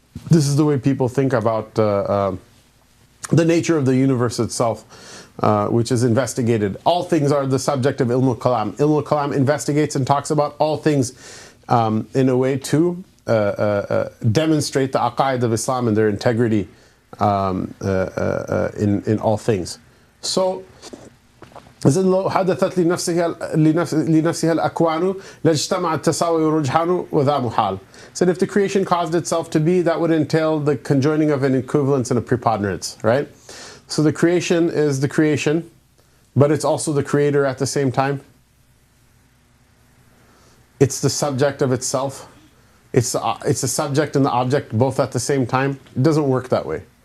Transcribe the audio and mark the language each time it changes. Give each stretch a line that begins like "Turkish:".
English: This is the way people think about the nature of the universe itself. Which is investigated. All things are the subject of Ilm al-Kalam. Ilm al-Kalam investigates and talks about all things in a way to demonstrate the aqaid of Islam and their integrity in all things.
Arabic: So, لو حدثت لنفسها الأكوان لاجتمع التساوي ورجحان وذا محال.
English: Said if the creation caused itself to be, that would entail the conjoining of an equivalence and a preponderance, right? So the creation is the creation, but it's also the creator at the same time. It's the subject of itself. It's the subject and the object both at the same time. It doesn't work that way.